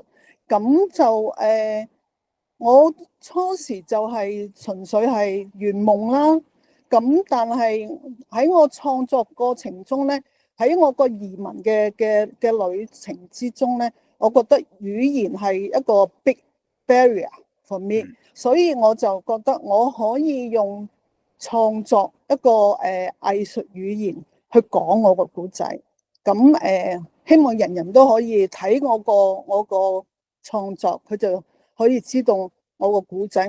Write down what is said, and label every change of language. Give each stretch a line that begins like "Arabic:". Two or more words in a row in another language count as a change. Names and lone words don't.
Cantonese: 咁就我初時就係純粹係圓夢啦。咁但係喺我創作過程中咧，喺我個移民嘅旅程之中咧，我覺得語言係一個
English: big barrier for me，
Cantonese: 所以我就覺得我可以用創作一個藝術語言去講我個故仔。咁希望人人都可以睇我個創作，佢就可以知道我個故仔。